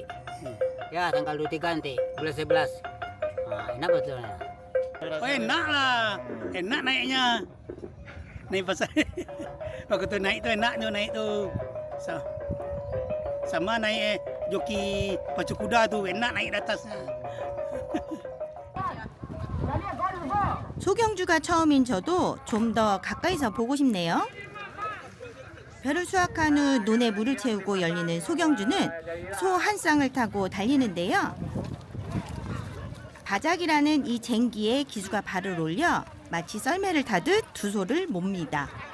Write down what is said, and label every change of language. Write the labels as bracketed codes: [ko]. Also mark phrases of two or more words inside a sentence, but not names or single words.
[id] Ya, tanggal 23 nanti, bulan 11. Nah, enak betulnya. Oh, enak lah. Enak naiknya. Naik pasar. Waktu tu naik tu enak tu naik tu. Sama naik joki pacu kuda tu enak naik di atasnya. [ko] 소경주가 처음인 저도 좀 더 가까이서 보고 싶네요. 벼를 수확한 후 논에 물을 채우고 열리는 소경주는 소 한 쌍을 타고 달리는데요. 바작이라는 이 쟁기에 기수가 발을 올려 마치 썰매를 타듯 두 소를 몹니다.